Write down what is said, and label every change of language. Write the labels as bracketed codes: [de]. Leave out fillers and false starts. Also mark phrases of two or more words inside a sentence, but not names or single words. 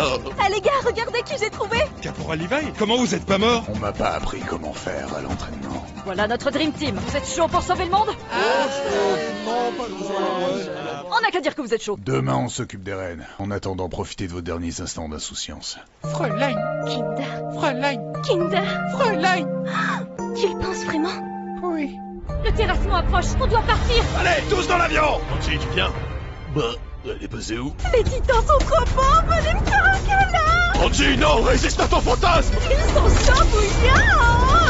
[fr] Ah les gars, regardez qui j'ai trouvé! Caporal Levi, comment vous êtes pas mort? On m'a pas appris comment faire à l'entraînement. Voilà notre [en] Dream Team. [fr] Vous êtes chaud pour sauver le monde? Non, pas besoin. On n'a qu'à dire que vous êtes chaud. Demain, on s'occupe des reines. En attendant, profitez de vos derniers instants d'insouciance. Fräulein, Kinder. Fräulein, Kinder. Fräulein. Tu le penses vraiment? Oui. Le terrassement approche, on doit partir. Allez, tous dans l'avion. Angie, tu viens? Bah, elle est basée où? Les titans sont trop forts, venez me faire un câlin! Angie, non, résiste à ton fantasme. Ils sont chambouillants!